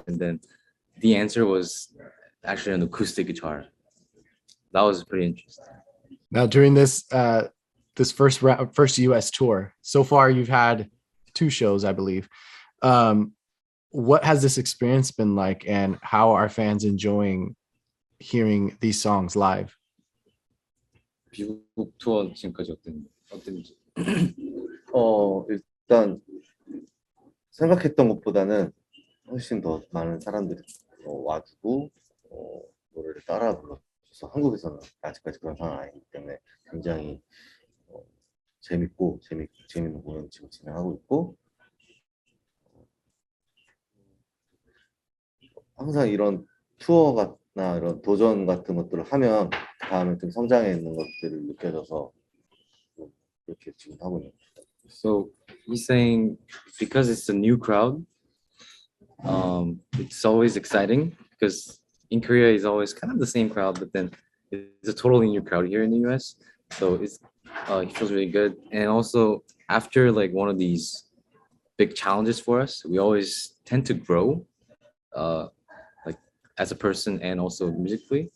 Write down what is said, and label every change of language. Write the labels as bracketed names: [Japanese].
[English] And then the answer was actually an acoustic guitar. That was pretty interesting. Now, during this this first US tour, so far you've had 2 shows, I believe. What has this experience been like, and how are fans enjoying hearing these songs live? [Korean] 미국 투어 지금까지 어땠는지. 일단 생각했던 것보다는 훨씬 더 많은 사람들이 와주고 노래를 따라 불러서 한국에서는 아직까지 그런 상황 아니기 때문에 굉장히 재밌고 재밌는 공연 지금 진행하고 있고 항상 이런 투어나 이런 도전 같은 것들을 하면 다음에 좀 성장해 있는 것들을 느껴져서 이렇게 지금 하고 있는 거죠. [English] So he's saying because it's a new crowd, it's always exciting because in Korea it's always kind of the same crowd, but then it's a totally new crowd here in the US. So it's he feels really good. And also after like one of these big challenges for us, we always tend to grow like as a person and also musically.